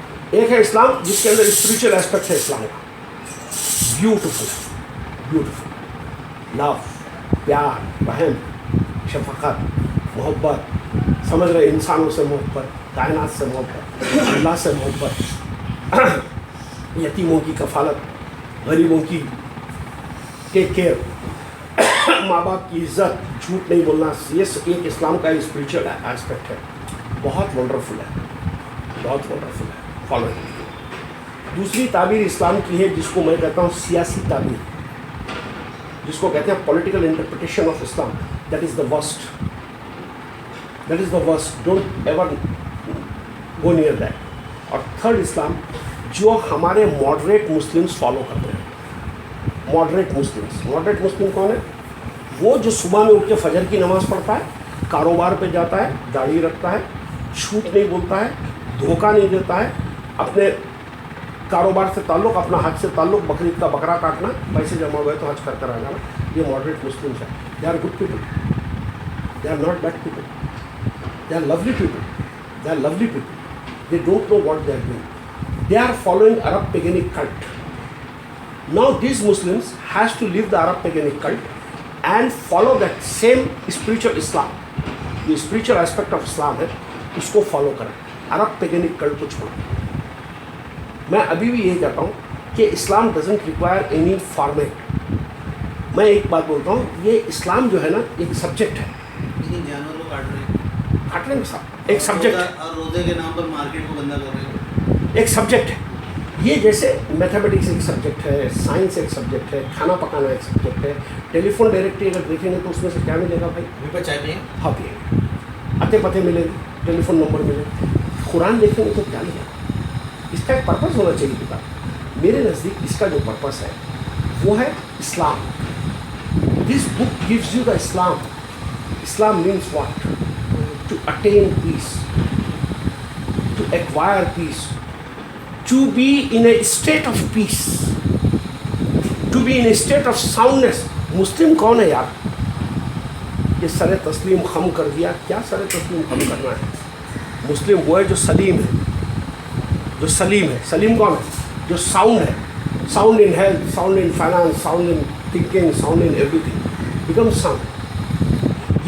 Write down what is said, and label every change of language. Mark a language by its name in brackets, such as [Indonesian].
[Urdu] ایک ہے اسلام جس کے اندر اسپریچل ایسپیکٹ ہے اسلام کا, بیوٹیفل بیوٹیفل, لو, پیار, رحم, شفقت, محبت, سمجھ رہے, انسانوں سے محبت, کائنات سے محبت, اللہ سے محبت, یتیموں کی کفالت, غریبوں کی ٹیک کیئر, ماں باپ کی عزت, جھوٹ نہیں بولنا. یہ ایک اسلام کا اسپریچل ایسپیکٹ ہے, بہت ونڈرفل ہے, بہت ونڈرفل ہے, فالو. دوسری تعبیر اسلام کی ہے جس کو میں کہتا ہوں سیاسی تعبیر, جس کو کہتے ہیں [English] Political interpretation of Islam. That is the worst, that is the worst, don't ever go near that. [Urdu] اور تھرڈ اسلام جو ہمارے ماڈریٹ مسلمس فالو کرتے ہیں. ماڈریٹ مسلم کون ہے؟ وہ جو صبح میں اٹھ کے فجر کی نماز پڑھتا ہے, کاروبار پہ جاتا ہے, داڑھی رکھتا ہے, جھوٹ نہیں بولتا ہے, دھوکہ نہیں دیتا ہے, اپنے کاروبار سے تعلق, اپنا حج سے تعلق, بقرعید کا بکرا کاٹنا, پیسے جمع ہوئے تو حج کر کر آ جانا. یہ ماڈریٹ مسلمس ہیں. [English] They are good people, they are not bad people, they are lovely people, they are lovely people. They don't know what they are doing. They are following Arab paganic cult. Now these Muslims has to leave the Arab paganic cult and follow that same spiritual Islam. The spiritual aspect of Islam [Urdu] ہے, اس کو follow کریں, عرب پیگنک cult کو چھوڑیں. میں ابھی بھی یہ کہتا ہوں کہ [English] Islam doesn't require any format. [Urdu] میں ایک بات بولتا ہوں, یہ اسلام جو ہے نا ایک سبجیکٹ ہے. جانور کو کاٹ رہے ہیں, ایک سبجیکٹ ہے, اور روزے کے نام پر مارکیٹ کو بندہ کر رہے ہیں. ایک سبجیکٹ ہے. یہ جیسے میتھمیٹکس ایک سبجیکٹ ہے, سائنس ایک سبجیکٹ ہے, کھانا پکانا ایک سبجیکٹ ہے. ٹیلی فون ڈائریکٹری اگر دیکھیں گے تو اس میں سے کیا ملے گا بھائی؟ چائے پیے, ہاں پیے, اتے پتے ملے گی, ٹیلی فون نمبر ملے. قرآن دیکھیں گے تو کیا ملے گا؟ اس کا ایک پرپز ہونا چاہیے کتاب. میرے نزدیک اس کا جو پرپز ہے وہ ہے اسلام. [English] This book gives you the Islam. Islam means what? To attain peace, to acquire peace, to be in a state of peace, to be in a state of soundness. [Urdu] مسلم کون ہے یار؟ یہ سر تسلیم خم کر دیا. کیا سر تسلیم خم کرنا ہے؟ مسلم وہ ہے جو سلیم ہے, جو سلیم ہے. سلیم کون ہے؟ جو ساؤنڈ ہے, [English] Sound in health, sound in finance, sound in thinking, sound in everything, become sound.